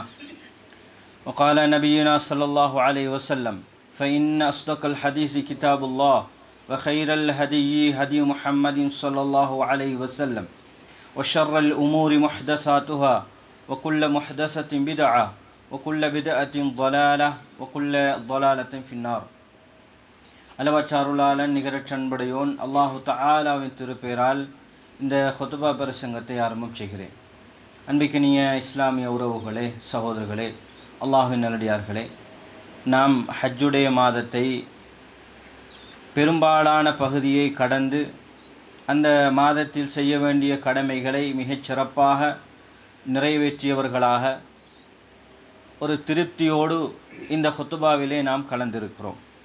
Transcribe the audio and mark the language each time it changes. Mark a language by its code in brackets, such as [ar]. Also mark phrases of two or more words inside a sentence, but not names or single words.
[ar] وقال نبينا صلى الله عليه وسلم: فإن أصدق الحديث كتاب الله وخير الهدي هدي محمد صلى الله عليه وسلم وشر الأمور محدثاتها وكل محدثة بدعة وكل بدعة ضلالة وكل ضلالة في النار. [ta] அளவற்றாருளாளன் நிகரச்சன்படையோன் அல்லாஹு தஆலாவின் திருப்பெயரால் இந்த ஹுத்பா பிரசங்கத்தை ஆரம்பம் செய்கிறேன். அன்பிக்கினிய இஸ்லாமிய உறவுகளே, சகோதரர்களே, அல்லாஹ்வின் நல்லடியார்களே, நாம் ஹஜ்ஜுடைய மாதத்தை பெரும்பாலான பகுதியை கடந்து அந்த மாதத்தில் செய்ய வேண்டிய கடமைகளை மிகச் சிறப்பாக நிறைவேற்றியவர்களாக ஒரு திருப்தியோடு இந்த ஹுத்பாவிலே நாம் கலந்திருக்கிறோம்.